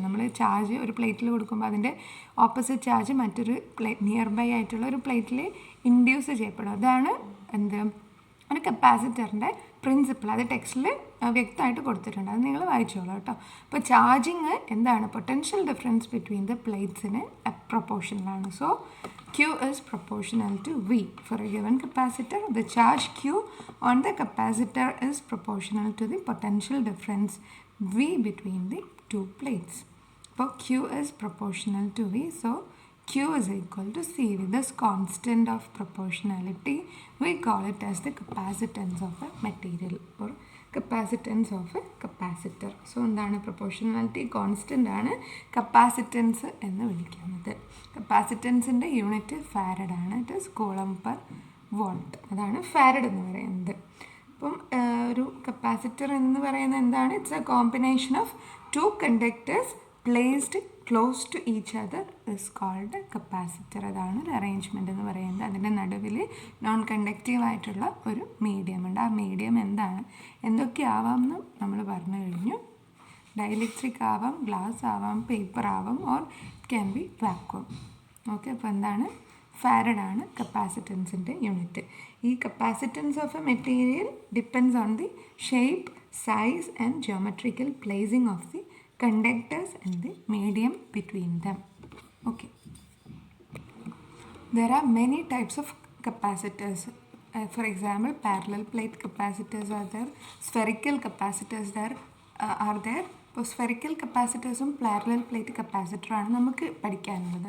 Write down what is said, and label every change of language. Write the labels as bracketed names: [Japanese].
[Malayalam] നമ്മൾ ചാർജ് ഒരു പ്ലേറ്റിൽ കൊടുക്കുമ്പോൾ അതിൻ്റെ ഓപ്പോസിറ്റ് ചാർജ് മറ്റൊരു നിയർ ബൈ ആയിട്ടുള്ള ഒരു പ്ലേറ്റിൽ ഇൻഡ്യൂസ് ചെയ്യപ്പെടും. അതാണ് ഒരു കപ്പാസിറ്ററിൻ്റെ പ്രിൻസിപ്പിൾ. അത് ടെക്സ്റ്റിൽ വ്യക്തമായിട്ട് കൊടുത്തിട്ടുണ്ട്, അത് നിങ്ങൾ വായിച്ചോളൂ കേട്ടോ. അപ്പോൾ ചാർജിങ് എന്താണ്, potential difference between the പ്ലേറ്റ്സിന് പ്രൊപ്പോർഷണലാണ്. [English] So Q is proportional to V. For a given capacitor, the charge Q on the capacitor is proportional to the potential difference V between the two plates. So Q is proportional to V. So Q is equal to C. With this constant of proportionality, we call it as the capacitance of a material or capacitance of a capacitor. [Malayalam] So എന്താണ്, proportionality constant ആണ് capacitance എന്ന് വിളിക്കുന്നത്. കപ്പാസിറ്റൻസിൻ്റെ unit farad ആണ്. [English] It is coulomb per volt. [Malayalam] അതാണ് farad എന്ന് പറയുന്നത്. അപ്പം ഒരു കപ്പാസിറ്റർ എന്ന് പറയുന്നത് എന്താണ്, [English] It's a combination of two conductors placed close to each other is called capacitor. [Malayalam] അതാണ് ഒരു അറേഞ്ച്മെൻ്റ് എന്ന് പറയുന്നത്. അതിൻ്റെ നടുവിൽ നോൺ കണ്ടക്റ്റീവ് ആയിട്ടുള്ള ഒരു മീഡിയം ഉണ്ട്. ആ മീഡിയം എന്തൊക്കെ ആവാമെന്ന് നമ്മൾ പറഞ്ഞു കഴിഞ്ഞു. ഡൈഇലക്ട്രിക് ആവാം, ഗ്ലാസ് ആവാം, പേപ്പർ ആവാം, [English] Or it can be vacuum. [Malayalam] Okay, അപ്പോൾ എന്താണ്, ഫാരഡാണ് കപ്പാസിറ്റൻസിൻ്റെ യൂണിറ്റ്. [English] ഈ capacitance of a material depends on the shape, size and geometrical placing of the conductors and the medium between them. Okay, there are many types of capacitors. For example, parallel plate capacitors are there, spherical capacitors are there. [Malayalam] ഇപ്പോൾ spherical കപ്പാസിറ്റേഴ്സും parallel plate കപ്പാസിറ്ററാണ് നമുക്ക് പഠിക്കാനുള്ളത്.